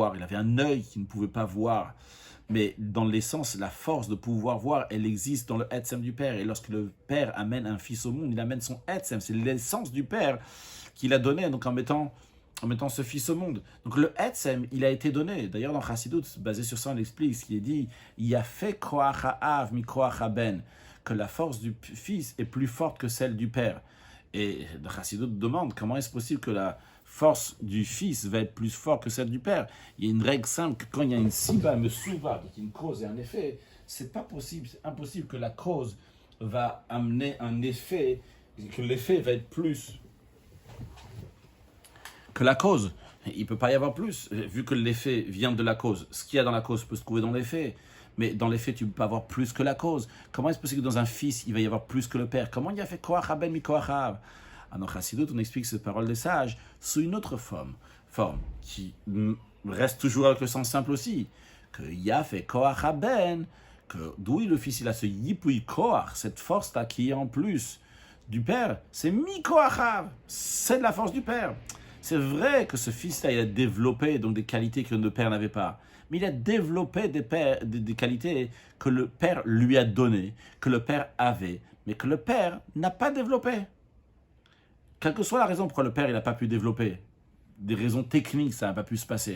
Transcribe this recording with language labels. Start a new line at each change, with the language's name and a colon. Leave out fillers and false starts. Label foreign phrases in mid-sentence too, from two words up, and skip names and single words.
French: Il avait un œil qui ne pouvait pas voir, mais dans l'essence, la force de pouvoir voir, elle existe dans le etzem du Père. Et lorsque le Père amène un fils au monde, il amène son etzem, c'est l'essence du Père qu'il a donné, donc en mettant ce fils au monde. Donc le etzem, il a été donné. D'ailleurs, dans Chassidut, basé sur ça, on explique ce qui est dit, il y a fait
Hebrew: כח האב מכח בן,
French: que la force du fils est plus forte que celle du père. Et le Chassidut demande comment est-ce possible que la force du fils va être plus forte que celle du père. Il y a une règle simple que quand il y a une siba, une souba, donc une cause et un effet, c'est pas possible, c'est impossible que la cause va amener un effet, que l'effet va être plus que la cause. Il ne peut pas y avoir plus, vu que l'effet vient de la cause. Ce qu'il y a dans la cause peut se trouver dans l'effet, mais dans l'effet, tu ne peux pas avoir plus que la cause. Comment est-ce possible que dans un fils, il va y avoir plus que le père? Comment il y a fait
Hebrew: כח בן מכח האב?
French: Alors, Chassidut, on explique cette parole des sages sous une autre forme qui reste toujours avec le sens simple aussi, que il y a fait
Hebrew: כח בן,
French: que d'où le fils, il a ce
Hebrew: יפוי כח,
French: cette force-là qui est en plus du père, c'est
Hebrew: מכח האב,
French: c'est de la force du père. C'est vrai que ce fils-là, il a développé donc des qualités que le père n'avait pas. Mais il a développé des qualités que le père lui a données, que le père avait, mais que le père n'a pas développé. Quelle que soit la raison pourquoi le père n'a pas pu développer, des raisons techniques, ça n'a pas pu se passer.